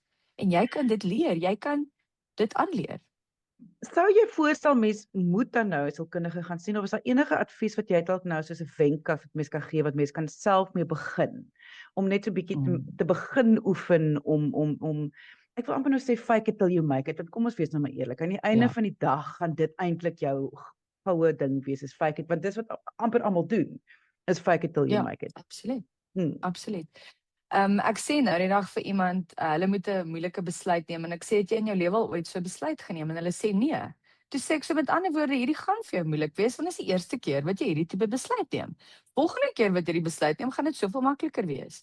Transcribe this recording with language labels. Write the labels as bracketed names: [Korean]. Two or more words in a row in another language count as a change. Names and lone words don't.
[Afrikaans] En jy kan dit leer, jy kan dit aanleer. Sou jy voorstel mens moet dan nou 'n sielkundige gaan sien of is daar enige advies wat jy dalk nou soos 'n wenk wat mens kan gee wat mens kan self mee begin om net so 'n bietjie te begin oefen om ek wil amper nou sê [English] fake it till you make it, [Afrikaans] want kom ons wees nou maar eerlik, aan die einde van die dag gaan dit eintlik jou goue ding wees, is [English] fake it, [Afrikaans] want dis wat amper almal doen, is [English] fake it till you make it. [Afrikaans] Absoluut. Absoluut. Ek sê nou die dag vir iemand, hulle moet 'n moeilike besluit neem en ek sê het jy in jou lewe al ooit so 'n besluit geneem en hulle sê nee. Toe sê ek so met ander woorde, hierdie gaan vir jou moeilik wees want dit is die eerste keer wat jy hierdie tipe besluit neem. Volgende keer wat jy die besluit neem, gaan dit soveel makliker wees.